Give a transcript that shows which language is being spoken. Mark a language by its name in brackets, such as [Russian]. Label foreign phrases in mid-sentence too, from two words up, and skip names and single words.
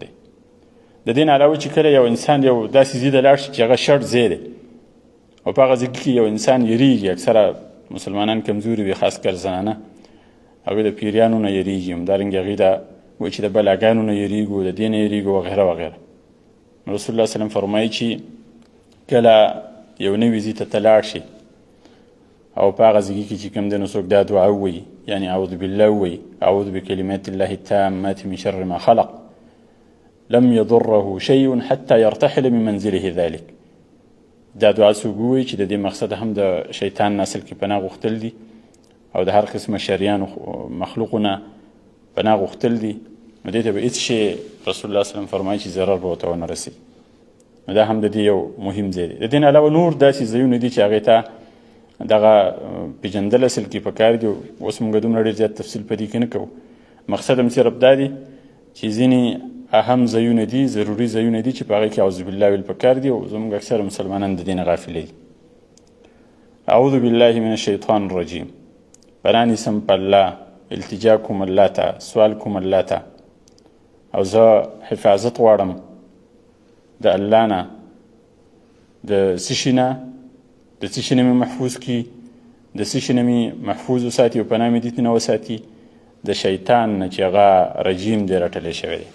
[Pashto] د دې نه علاوه چې کله یو انسان یو داسې ځای ته لاړ شي چې هغه شرط ځای دی او په هغه ځای کې یو انسان یریږي، اکثره مسلمانان کمزوري وي، خاص کر زنانه، هغوی د پیریانو نه یریږي، همدارنګې هغوی وایي چې د بلاګانو نه یریږو، د دې نه یریږو وغیره وغیره. رسول الله [Arabic] صلی الله علیه وسلم [Pashto] فرمایي چې کله یو نوي ځای ته ته لاړ شي او په هغه ځای کې چې کوم دی نو څوک دا دعا ووایي، یعنې [Arabic] اعوذ بالله [Pashto] ووایي، [Arabic] اعوذ بکلمات الله التامات من شر ما خلق لم يضره شيء حتى يرتحل من منزله ذلك. [Pashto] دا دعا څوک ووایي چې د دې مقصد هم د شیطان نسل کې پناه غوښتل دي او د هر قسمه شریانو مخلوقونه پناه غوښتل دي، نو دې ته به هېڅ شی رسول الله [Arabic] صلی الله علیه وسلم [Pashto] فرمایي چې ضرر به ورته ونه رسي. نو دا هم د دې یو مهم ځای دی. د دې نه علاوه نور داسې ځایونه دي چې هغې ته دغه پیژندل اصل کې پکار دي. اوس موږ دومره ډېر زیات تفصیل په دې کې نه کوو. مقصد هم صرف دا دی چې ځینې اهم ځایونه دي، ضروري ځایونه دي چې په هغې کې [Arabic] اعوذ بالله [Pashto] ویل پکار دي، او زموږ اکثره مسلمانان د دې نه غافله دي. [Arabic] اعوذ بالله من الشیطان الرجیم، [Pashto] پناه نیسم په الله، التجا کوم الله ته، سوال کوم الله ته، او زه حفاظت غواړم د الله نه، د څه شي نه، د څه شي نه مې محفوظ کړي، د څه شي نه مې محفوظ وساتي او پناه مې دې نه وساتي، د شیطان نه چې هغه رجیم دی، رټلی شوی دی.